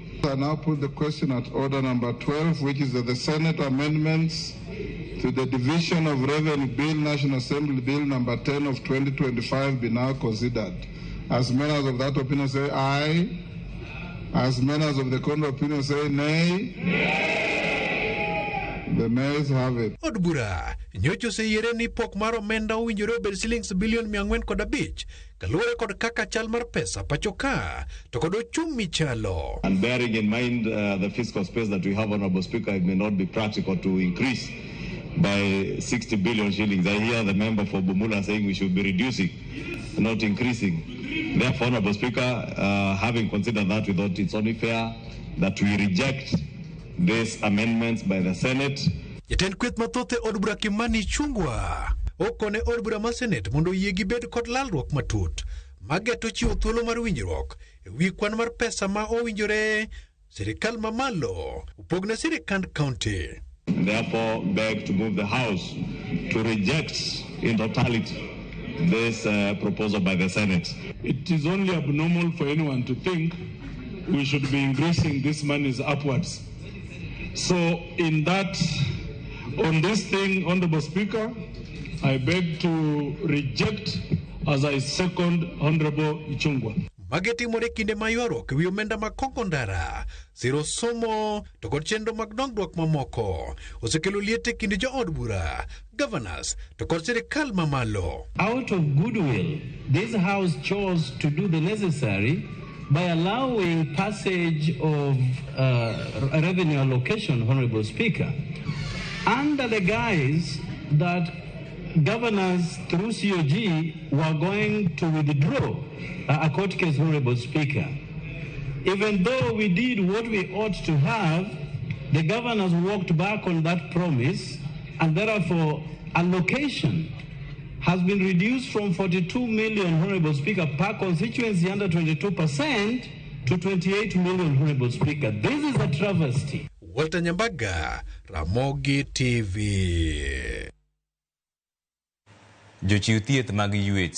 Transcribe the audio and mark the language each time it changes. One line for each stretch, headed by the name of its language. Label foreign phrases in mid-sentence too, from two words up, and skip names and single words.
English: I now put the question at order number 12, which is that the Senate amendments to the Division of Revenue Bill, National Assembly Bill number 10 of 2025 be now considered. As members of that opinion say aye. As members of the contrary opinion say nay. The nays have it.
Luo (Kenya and Tanzania): Od bura nyocho se yere ni pok mar omenda owinjore obed silings bilion 405 kaluwore kod kaka chal mar pesa pachoka to kod ochumi chalo.
English: And bearing in mind the fiscal space that we have, Honorable Speaker, it may not be practical to increase by 60 billion shillings. I hear the member for Bumula saying we should be reducing, not increasing. Therefore, Honorable Speaker, having considered that, we thought it's only fair that we reject these amendments by the Senate.
Luo (Kenya and Tanzania): Jatend kweth mathoth e od bura Kimani Chungwa okone od bura mar Senet mondo yiegi bed kod lalruok matut mageto chiwo thuolo mar winjruok e wi kwan mar pesa ma owinjore sirikal mamalo upogne sirikand county.
English: Therefore, beg to move the House to reject in totality this proposal by the Senate. It is only abnormal for anyone to think we should be increasing this monies upwards. So in that, on this thing, Honorable Speaker, I beg to reject as I second Honorable Ichungwa.
Luo (Kenya and Tanzania): Mageti more kinde mayuarok wi omenda makongo ndara, siro somo, to kod chenro mag dongruok mamoko, osekelo liete kinde jo od bura, governors, to kod sirikal mamalo.
English: Out of goodwill, this House chose to do the necessary by allowing passage of revenue allocation, Honorable Speaker, under the guise that governors through COG were going to withdraw a court case, Honorable Speaker. Even though we did what we ought to have, the governors walked back on that promise, and therefore allocation has been reduced from 42 million, Honorable Speaker, per constituency under 22% to 28 million, Honorable Speaker. This is a travesty. Walter Nyambaga, Ramogi TV.
Luo (Kenya and Tanzania): Jochiw thieth mag